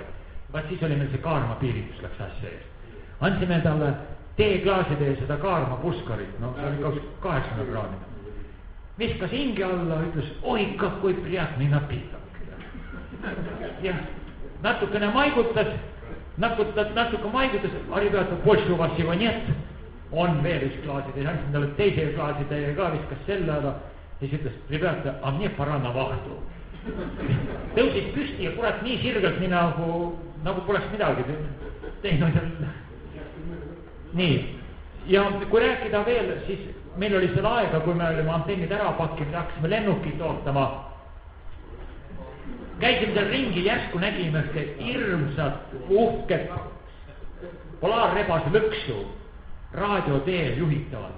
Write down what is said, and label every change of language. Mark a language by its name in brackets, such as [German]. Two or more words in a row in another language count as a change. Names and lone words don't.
[Estonian] Vaat siis oli meil see kaarma piiritus läks asja ees. Andsime talle teeklaaside ja seda kaarma puskarit, see oli 80 kraadine. Viskas hinge alla, ütles, oi kui [Russian] приятный напиток. [Estonian] Ja natukene maigutas, [Russian] rебята, больше у вас его нет. [Estonian] On veel üks klaaside ja andsin talle teise klaaside ja ka viskas selle alla. Ja siis ütles, [Russian] rебята, a мне пора на вахту. [Estonian] Tõusis püsti ja kurat nii sirgelt nii nagu poleks midagi teinud. Nii, ja kui rääkida veel, siis meil oli seal aega, kui me olime antennid ära pakkinud, hakkasime lennukit ootama. Käisime seal ringi, järsku nägime hirmsat, uhket polaarrebase lõksu raadioteel juhitavad.